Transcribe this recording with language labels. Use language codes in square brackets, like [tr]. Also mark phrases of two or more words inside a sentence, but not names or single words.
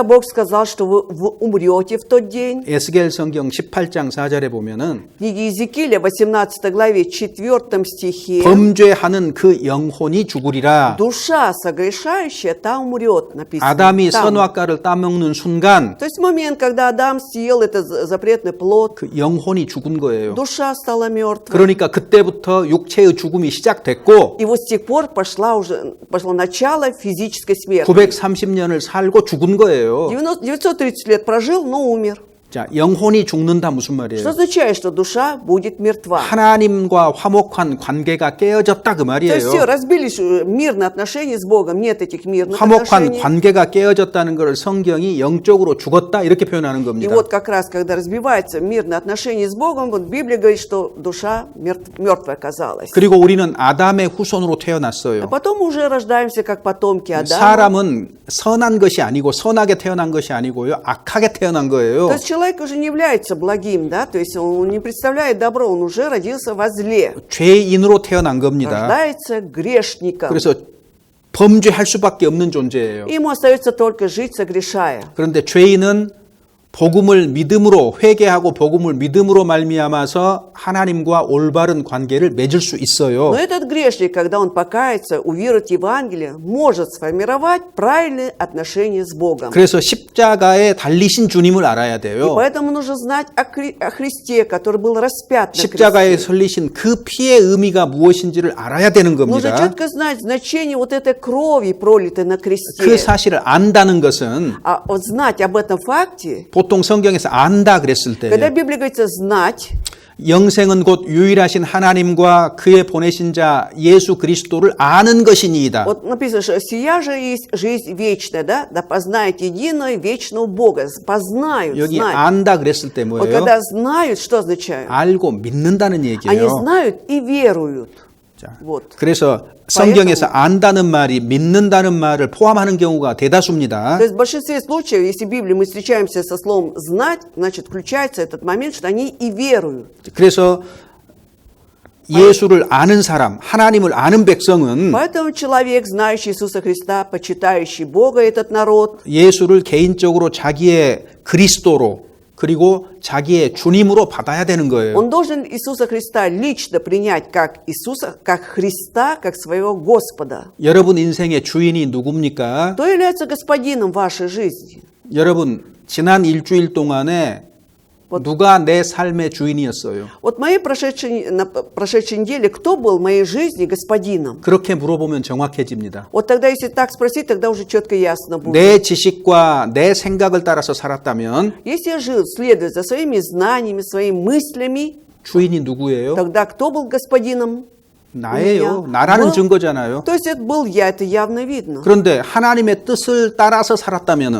[ru] Бог сказал, что вы умрете в тот день? [ko] 에스겔 성경 18장 4절에 보면은 [ru] В книге Иезекииля, 18 главе, 4 стихе, [ko] 범죄하는 그 영혼이 죽으리라. [ru] душа согрешающая, та умрет, написано. [ko] 아담이 [ru] Там. [ko] 선악과를 따먹는 순간 [ru] То есть момент, когда Адам съел этот запретный плод, [ko] 그 영혼이 죽은 거예요. [ru] душа стала мертвой. [ko] 그러니까 그때부터 육체의 죽음이 시작됐고 [ru] И вот с тех пор пошло начало физической смерти. [ko] 930년을 살고 죽은 거예요. [ru] 930 лет прожил, но умер. [ko] 자, 영혼이 죽는다 무슨 [ru] Что [ko] 말이에요? [ru] означает, что душа будет мертва? [ko] 하나님과 화목한 관계가 깨어졌다 그 [ru] То есть все, [ko] 말이에요. [ru] разбились мирные отношения с Богом, нет этих мирных [ko] 화목한 [ru] отношений. [ko] 관계가 깨어졌다는 것을 성경이 영적으로 죽었다 이렇게 표현하는 [ru] И [ko] 겁니다. [ru] вот как раз, когда разбиваются мирные отношения с Богом, вот Библия говорит, что душа мертвая оказалась. [ko] 그리고 우리는 아담의 후손으로 [ru] А [ko] 태어났어요. [ru] потом мы уже рождаемся как потомки Адама. [ko] 사람은 선한 것이 아니고 선하게 태어난 것이 아니고요. 악하게 태어난 거예요. [ru] То есть человек уже не является благим, да, то есть он не представляет добро, он уже родился во зле, [ko] 죄인으로 태어난 겁니다. [ru] рождается грешником. [ko] 그래서 범죄할 수밖에 없는 존재예요. [ru] Ему остается только жить, согрешая. [ko] 그런데 죄인은 복음을 믿음으로 회개하고 복음을 믿음으로 말미암아서 하나님과 올바른 관계를 맺을 수 있어요. [ru] Но этот грешник, когда он покается, уверует в Евангелие, может сформировать правильные отношения с Богом. [ko] 그래서 십자가에 달리신 주님을 알아야 [ru] И [ko] 돼요. [ru] поэтому нужно знать о Христе, который был распят на [ko] 십자가에 [ru] кресте. [ko] 설리신 그 피의 의미가 무엇인지를 알아야 되는 [ru] Нужно [ko] 겁니다. [ru] четко знать значение вот этой крови, пролитой на [ko] 그 [ru] кресте. [ko] 사실을 안다는 것은 [ru] А вот знать об этом факте, [ko] 보통 성경에서 안다 그랬을 때 [ru] когда в Библии говорится «знать», [ko] 영생은 곧 유일하신 하나님과 그의 보내신 자 예수 그리스도를 아는 것이니이다. [ru] вот написано, что «сия же есть жизнь вечная», да? «Да познают единого вечного Бога». Познают, [ko] 여기 [ru] знать. [ko] 안다 그랬을 때 [ru] Вот [ko] 뭐예요? [ru] когда знают, что означает? [ko] 알고 믿는다는 [ru] Они [ko] 얘기예요. [ru] знают и веруют. [ko] 자, [ru] Вот. [ko] 그래서 성경에서 안다는 말이 믿는다는 말을 포함하는 경우가 대다수입니다. [ru] То есть в большинстве случаев, если в Библии мы встречаемся со словом «знать», значит, включается этот момент, что они и веруют. [ko] 그래서 예수를 아는 사람, 하나님을 아는 백성은 [ru] Поэтому человек, знающий Иисуса Христа, почитающий Бога, этот народ, [ko] 예수를 개인적으로 자기의 그리스도로 그리고 자기의 주님으로 받아야 되는 거예요. [ru] он должен Иисуса Христа лично принять как Иисуса, как Христа, как своего Господа. [ko] 여러분 인생의 주인이 누굽니까? [ru] Кто является господином вашей жизни? [ko] 여러분 지난 일주일 동안에 누가 내 삶의 주인이었어요? [ru] Вот на прошедшей неделе, кто был в моей жизни господином? [ko] 그렇게 물어보면 정확해집니다. [ru] Вот тогда, если так спросить, тогда уже четко и ясно будет. [ko] 내 지식과 내 생각을 따라서 살았다면 [ru] Если я жил, следуя за своими знаниями, своими мыслями, [ko] 주인이 누구예요? [ru] тогда кто был господином? [ko] 나예요. [ru] меня? [ko] 나라는 [ru] Был. [ko] 증거잖아요. [ru] То есть это был я, это явно видно. [ko] 그런데 하나님의 뜻을 따라서 살았다면